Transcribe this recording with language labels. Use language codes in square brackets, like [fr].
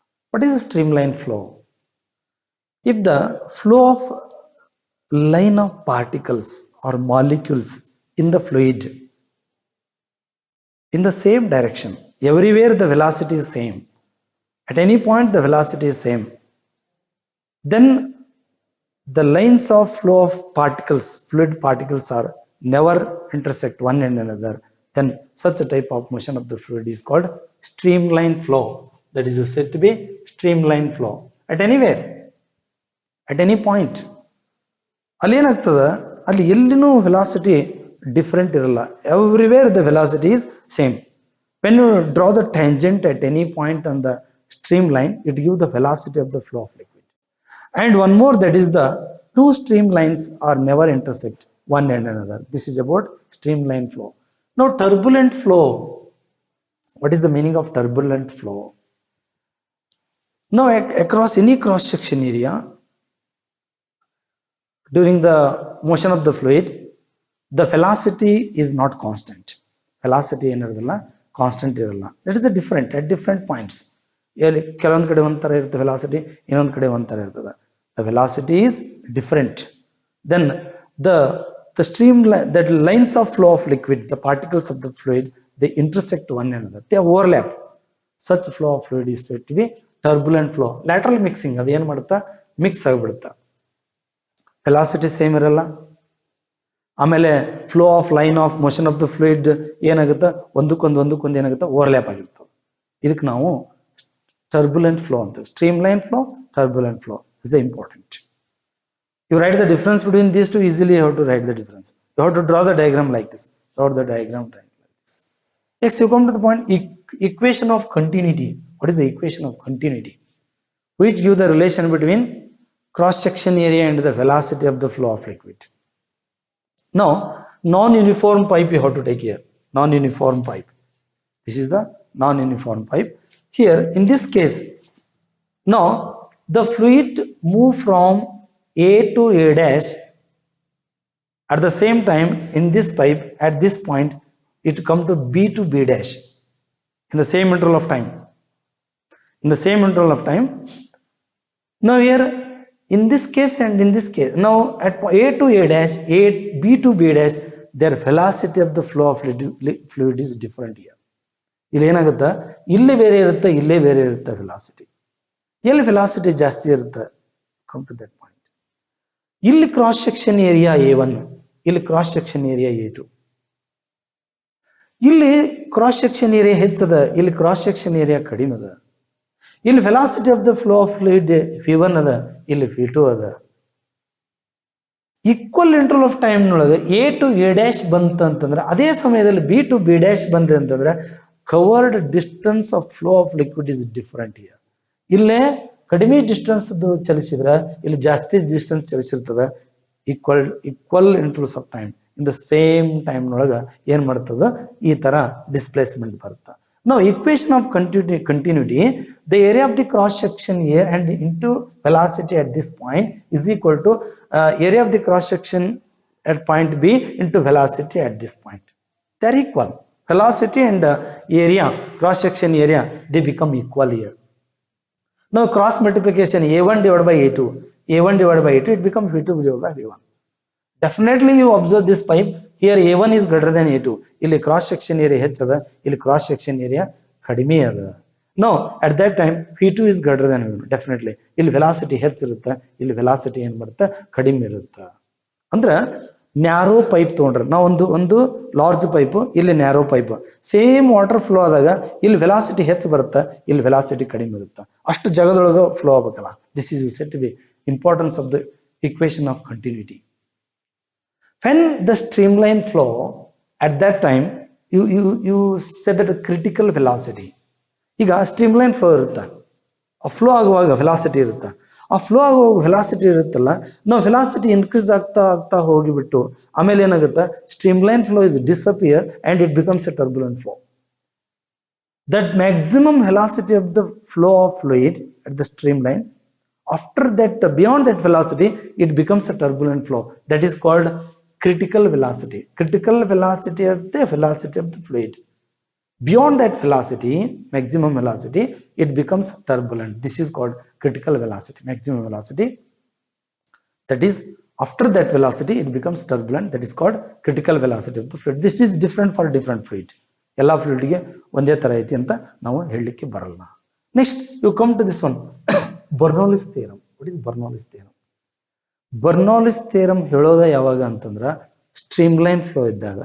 [en] What is a streamline flow? If the flow of line of particles or molecules in the fluid in the same direction, everywhere the velocity is same, at any point the velocity is same, then the lines of flow of particles, fluid particles, are never intersect one and another, then such a type of motion of the fluid is called streamline flow. That is said to be streamline flow. At anywhere, at any point, [kn] ಅಲ್ಲಿ ಏನಾಗ್ತದ, ಅಲ್ಲಿ ಎಲ್ಲಿನೂ velocity different ಇರಲ್ಲ, [en] Everywhere the velocity is same. When you draw the tangent at any point on the streamline, it gives the velocity of the flow of liquid. And one more, that is the two streamlines are never intersect one and another. This is about streamline flow. Now turbulent flow, what is the meaning of turbulent flow? Now across any cross section area, during the motion of the fluid, the velocity is not constant. Velocity [kn] ಏನಿರೋದಿಲ್ಲ, constant ಇರಲ್ಲ. [en] That is different at different points. [kn] ಕೆಲವೊಂದು ಕಡೆ ಒಂಥರ ಇರುತ್ತೆ velocity, ಇನ್ನೊಂದು ಕಡೆ ಒಂಥರ ಇರ್ತದೆ. [en] The velocity is different. Then the streamline, that lines of flow of liquid, the particles of the fluid, they intersect one another, they overlap. Such flow of fluid is said to be turbulent flow. Lateral mixing, [kn] ಅದು ಏನು ಮಾಡುತ್ತಾ, mix ಆಗಿಬಿಡುತ್ತಾ, velocity same ಇರಲ್ಲ. ಆಮೇಲೆ [en] flow of line of motion of the fluid [kn] ಏನಾಗುತ್ತೆ, ಒಂದಕ್ಕೊಂದು ಏನಾಗುತ್ತೆ, overlap ಆಗಿರ್ತದೆ. ಇದಕ್ಕೆ ನಾವು ಟರ್ಬುಲೆಂಟ್ ಫ್ಲೋ ಅಂತ. Streamline flow, turbulent flow [en] is the important. You write the difference between these two, easily you have to write the difference. You have to draw the diagram like this. Draw the diagram like this. Next you come to the point, equation of continuity. What is the equation of continuity? Which give the relation between cross section area and the velocity of the flow of liquid. Now non-uniform pipe you have to take here. Non-uniform pipe. This is the non-uniform pipe. Here in this case, now the fluid move from A to A dash. At the same time, in this pipe, at this point, it come to B to B dash in the same interval of time. In the same interval of time. Now here, in this case and in this case, now at A to A dash, B to B dash, their velocity of the flow of fluid is different here. [kn] ಇಲ್ಲಿ ಏನಾಗುತ್ತಾ, ಇಲ್ಲಿ ಬೇರೆ ಇರುತ್ತೆ, ಇಲ್ಲೇ ಬೇರೆ ಇರುತ್ತೆ velocity. ಎಲ್ಲಿ velocity ಜಾಸ್ತಿ ಇರುತ್ತೆ, [en] Come to that point. [kn] ಇಲ್ಲಿ ಕ್ರಾಸ್ ಸೆಕ್ಷನ್ ಏರಿಯಾ A1, ಇಲ್ಲಿ ಕ್ರಾಸ್ ಸೆಕ್ಷನ್ ಏರಿಯಾ A2. ಇಲ್ಲಿ ಕ್ರಾಸ್ ಸೆಕ್ಷನ್ ಏರಿಯಾ ಹೆಚ್ಚದ, ಇಲ್ಲಿ ಕ್ರಾಸ್ ಸೆಕ್ಷನ್ ಏರಿಯಾ ಕಡಿಮೆ ಅದ. ಇಲ್ಲಿ velocity of the flow of fluid V1 ಅದ, ಇಲ್ಲಿ V2 ಅದ. [en] equal interval of time [kn] ನೊಳಗೆ A to A dash ಬಂತ ಅಂತಂದ್ರೆ, ಅದೇ ಸಮಯದಲ್ಲಿ B to B dash ಬಂತ ಅಂತಂದ್ರೆ, [en] Covered distance of flow of liquid is different here. [kn] ಇಲ್ಲೇ ಕಡಿಮೆ ಡಿಸ್ಟೆನ್ಸ್ ಚಲಿಸಿದ್ರ, ಇಲ್ಲಿ ಜಾಸ್ತಿ distance ಚಲಿಸಿರ್ತದ. [en] equal intervals of time in the same time [kn] ನೊಳಗ ಏನ್ ಮಾಡ್ತದ, ಈ ತರ ಡಿಸ್ಪ್ಲೇಸ್ಮೆಂಟ್ ಬರುತ್ತೆ. [en] Now equation of continuity, the area of the cross section here and into velocity at this point is equal to area of the cross section at point B into velocity at this point. They are equal. Velocity and area, cross section area, they become equal here. Now cross multiplication A1 divided by A2, A1 divided by A2, it becomes V2 divided by V1. Definitely you observe this pipe. Here A1 is greater than A2. [kn] ಇಲ್ಲಿ cross section area ಹೆಚ್ಚದ, ಇಲ್ಲಿ cross section area ಕಡಿಮೆ ಅದ. [en] No at that time V2 is greater than V1. [kn] Definitely ಇಲ್ಲಿ velocity ಹೆಚ್ಚಿರುತ್ತೆ, ಇಲ್ಲಿ velocity ಏನ್ ಬರುತ್ತೆ, ಕಡಿಮೆ ಇರುತ್ತೆ. ಅಂದ್ರ ನ್ಯಾರೋ ಪೈಪ್ ತಗೊಂಡ್ರೆ ನಾವು ಒಂದು ಲಾರ್ಜ್ ಪೈಪ್, ಇಲ್ಲಿ narrow pipe, same water flow ಆದಾಗ ಇಲ್ಲಿ ವೆಲಾಸಿಟಿ ಹೆಚ್ಚು ಬರುತ್ತೆ, ಇಲ್ಲಿ ವೆಲಾಸಿಟಿ ಕಡಿಮೆ ಇರುತ್ತೆ. ಅಷ್ಟು ಜಾಗದೊಳಗೆ flow ಆಗಬೇಕಲ್ಲ. [en] This is set to be importance of the equation of continuity. When the streamline flow, at that time you said that the critical velocity. [kn] ಈಗ [en] Streamline flow ಇರುತ್ತೆ, ಆ flow ಆಗುವಾಗ ವೆಲಾಸಿಟಿ ಇರುತ್ತೆ, ಆ ಫ್ಲೋ ಆಗುವಾಗ ವೆಲಾಸಿಟಿ ಇರುತ್ತಲ್ಲ, ನಾವು ವೆಲಾಸಿಟಿ ಇನ್ಕ್ರೀಸ್ ಆಗ್ತಾ ಆಗ್ತಾ ಹೋಗಿಬಿಟ್ಟು ಆಮೇಲೆ ಏನಾಗುತ್ತೆ, streamline flow is disappear and it becomes a turbulent flow. That maximum velocity of the flow of fluid at the streamline, after that, beyond that velocity, it becomes a turbulent flow. That is called critical velocity. Critical velocity of the fluid. Beyond that velocity, maximum velocity, it becomes turbulent. This is called critical velocity, maximum velocity. That is, after that velocity, it becomes turbulent. That is called critical velocity of the fluid. This is different for different fluid. [kn] ಎಲ್ಲ ಫ್ಲೂಯಿಡ್ಗೆ ಒಂದೇ ತರ ಐತಿ ಅಂತ ನಾವು ಹೇಳಲಿಕ್ಕೆ ಬರಲ್ಲ. [en] Next you come to this one, Bernoulli's theorem. What is Bernoulli's theorem? [kn] Bernoulli's theorem ಹೇಳೋದ ಯಾವಾಗ ಅಂತಂದ್ರ, ಸ್ಟ್ರೀಮ್ಲೈನ್ ಫ್ಲೋ ಇದ್ದಾಗ.